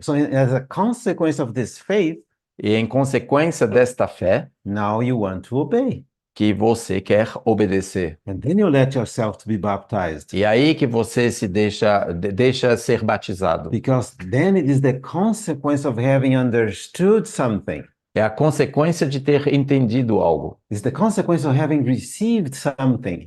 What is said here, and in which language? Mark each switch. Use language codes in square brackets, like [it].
[en] So as a consequence of this faith, [pt] E em consequência desta fé, [en] now you want to obey. [pt] que você quer obedecer. [en] And then you let yourself to be baptized. [pt] E aí que você se deixa ser batizado. [en] Because then it is the consequence of having understood something. [pt] É a consequência de ter entendido algo. [en] It's the consequence of having received something.